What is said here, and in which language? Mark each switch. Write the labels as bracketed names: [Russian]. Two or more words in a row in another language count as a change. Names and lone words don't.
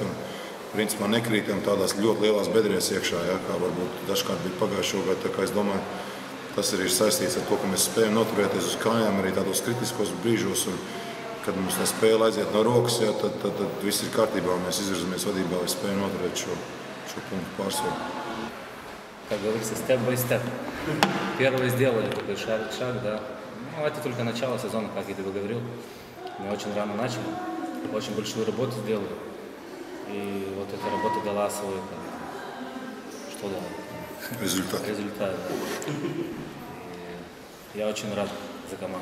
[Latvian] Principā nekrītam tādās ļoti lielās bedrēs iekšā, kā varbūt dažkārt bija pagājušo gadu. Tā kā es domāju, tas arī ir saistīts ar to, ka mēs spējam noturēties uz kājām arī tādos kritiskos brīžos. Un, kad mums tā spēle aiziet no rokas, tad viss ir kārtībā. Mēs izvirzamies vadībā, lai spējam noturēt šo punktu pārsvaru. [Russian] Как говорится, [English] step by step. [Russian] Первое сделали такой шаг, да. Ну, это только начало сезона, как я тебе говорил. Мы очень рано начали, очень большую работу сделали. И вот эта работа дала свой, что дала? Результат. Результат, да. И я очень рад за команду.